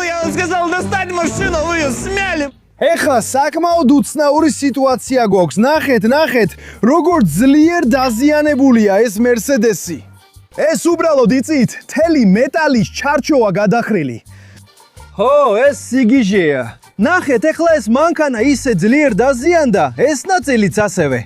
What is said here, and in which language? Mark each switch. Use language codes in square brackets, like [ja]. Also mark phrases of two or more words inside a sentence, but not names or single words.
[ru] Я вам сказал достать машину, вы ее смяли. [ka] ეხლა საკმაოდ უცნაური სიტუაცია გვაქვს. ნახეთ, როგორ ძლიერ დაზიანებულია ეს მერსედესი. ეს უბრალოდ იცით, თელი მეტალის ჩარჩოა გადახრილი. ხო, ეს სიგიჟეა. ნახეთ, ეხლა ეს მანქანა ისე ძლიერ დაზიანდა, ეს ნაწილიც ასევე.